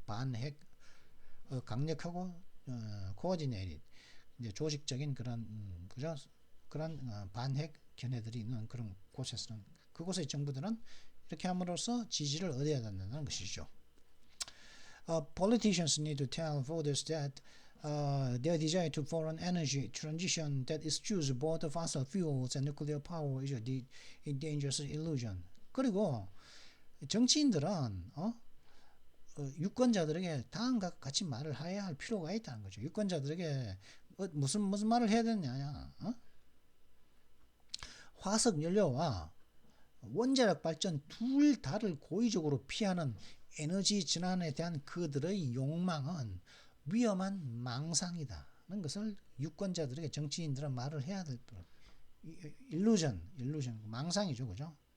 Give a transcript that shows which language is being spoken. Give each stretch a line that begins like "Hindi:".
Korean: 반핵, 강력하고 코어디네이티드, 이제 조직적인 그런 그죠? 그런 반핵 견해들이 있는 그런 곳에서는, 그곳의 정부들은 이렇게 함으로써 지지를 얻어야 된다는 것이죠.
English: Politicians need to tell voters that their desire to foreign energy transition that eschews both fossil fuels and nuclear power is a dangerous illusion.
Korean: 그리고 정치인들은 유권자들에게 다음과 같이 말을 해야 할 필요가 있다는 거죠. 유권자들에게 무슨 말을 해야 되느냐? 화석 연료와 원자력 발전 둘 다를 고의적으로 피하는 에너지 전환에 대한 그들의 욕망은 위험한 망상이다는 것을 유권자들에게 정치인들은 말을 해야 될 illusion, 망상이죠, 그죠?